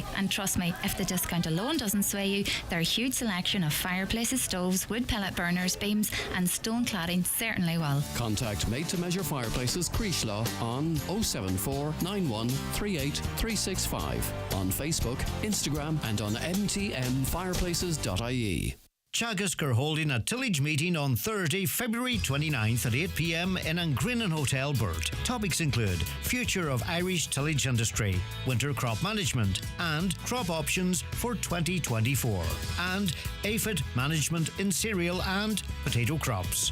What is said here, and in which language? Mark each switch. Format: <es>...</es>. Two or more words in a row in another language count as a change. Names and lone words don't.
<en>And trust me, if the discount alone doesn't sway you, their huge selection of fireplaces, stoves, wood pellet burners, beams and stone cladding certainly will. Contact Made to Measure Fireplaces Creasla on 074 91 38 365 on Facebook, Instagram and on mtmfireplaces.ie. Teagasc are holding a tillage meeting on Thursday, February 29th at 8 p.m. in Angrinnan Hotel, Burt. Topics include future of Irish tillage industry, winter crop management, and crop options for 2024, and aphid management in cereal and potato crops.</en>